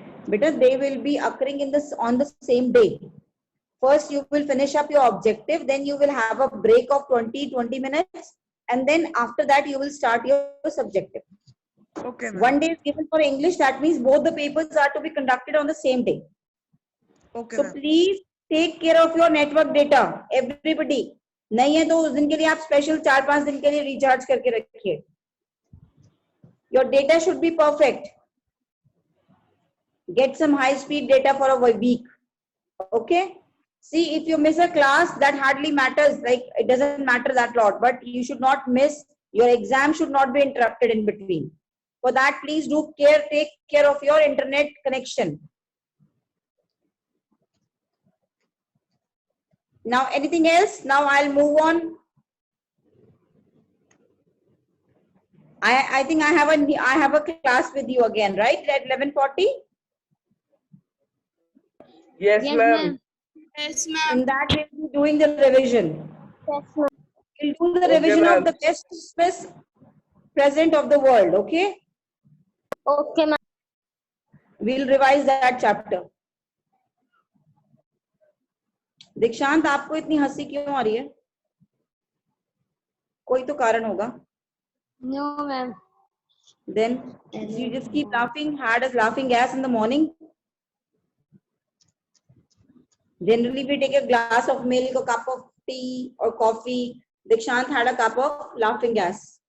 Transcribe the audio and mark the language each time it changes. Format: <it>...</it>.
<en>Beta, they will be occurring on the same day. First, you will finish up your objective, then you will have a break of 20 minutes, and then after that you will start your subjective. Okay, ma'am. One day is given for English. That means both the papers are to be conducted on the same day. Okay, So please take care of your network data, everybody.</en> <hi>नहीं है तो उस दिन के लिए आप special 4-5 दिन के लिए रिचार्ज करके रखिए.</hi> <en>Your data should be perfect. Get some high speed data for a week. Okay. See, if you miss a class, that hardly matters. Like, it doesn't matter that lot, but you should not miss. Your exam should not be interrupted in between. For that, please take care of your internet connection. Now, anything else? Now I'll move on. I think I have a class with you again, right? At 11:40. Yes, ma'am. Yes, ma'am. In that we'll be doing the revision. Yes, ma'am. We'll do the revision of the best Christmas present of the world. Okay. Okay, ma'am. We'll revise that chapter.</en> <hi>दीक्षांत, आपको इतनी हंसी क्यों आ रही है? कोई तो कारण होगा.</hi> <en>No, ma'am. Then you just keep laughing. Had a laughing gas in the morning. Generally, we take a glass of milk, a cup of tea or coffee. Dikshant had a cup of laughing gas.</en>